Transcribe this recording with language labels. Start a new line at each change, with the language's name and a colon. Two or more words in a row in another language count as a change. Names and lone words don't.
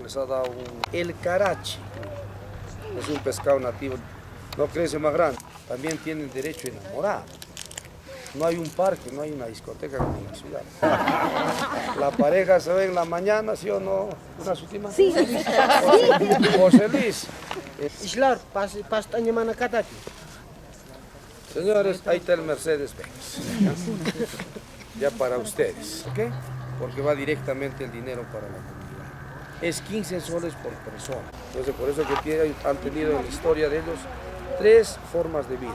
Spanish: Les ha dado el carachi. Es un pescado nativo. No crece más grande. También tienen derecho a enamorar. No hay un parque, no hay una discoteca como en la ciudad. La pareja se ve en la mañana, ¿sí o no? ¿Una última? Sí. José Luis. Islar, pastaña manacataki. Señores, ahí está el Mercedes-Benz. Ya para ustedes, ¿ok? Porque va directamente el dinero para la comunidad. Es 15 soles por persona. Entonces, por eso que han tenido en la historia de ellos 3 formas de vida.